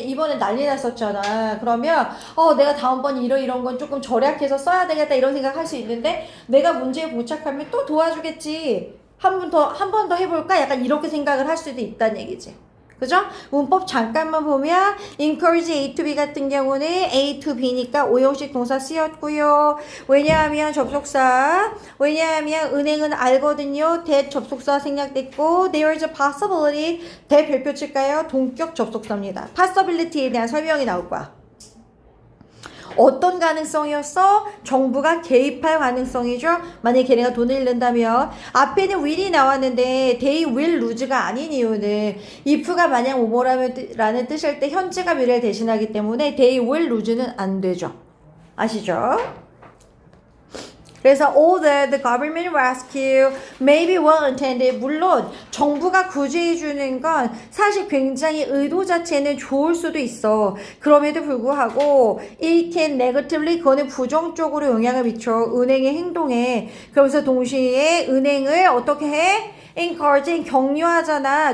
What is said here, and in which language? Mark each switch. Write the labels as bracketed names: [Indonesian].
[Korean] 이번에 난리 났었잖아. 그러면 내가 다음번 이런 건 조금 절약해서 써야 되겠다 이런 생각할 수 있는데 내가 문제에 포착하면 또 도와주겠지. 한 번 더 해볼까? 약간 이렇게 생각을 할 수도 있다는 얘기지. 그죠? 문법 잠깐만 보면 encourage A to B 같은 경우는 A to B니까 오형식 동사 쓰였고요. 왜냐하면 접속사, 왜냐하면 은행은 알거든요. that 접속사 생략됐고 [English] there is a possibility that [Korean] 별표 칠까요? 동격 접속사입니다. possibility에 대한 설명이 나올 거야. 어떤 가능성이었어? 정부가 개입할 가능성이죠. 만약에 걔네가 돈을 잃는다면 앞에는 will이 나왔는데 [English] they will lose [Korean] 가 아닌 이유는 if가 만약 뭐뭐라는 뜻일 때 현재가 미래를 대신하기 때문에 they will lose는 안 되죠. 아시죠? 그래서 [English] all the government rescue may be well intended. [Korean] 물론 정부가 구제해 주는 건 사실 굉장히 의도 자체는 좋을 수도 있어. 그럼에도 불구하고 [English] it can negatively [Korean] 그거는 부정적으로 영향을 미쳐 은행의 행동에. 그러면서 동시에 은행을 어떻게 해? encouraging 격려하잖아.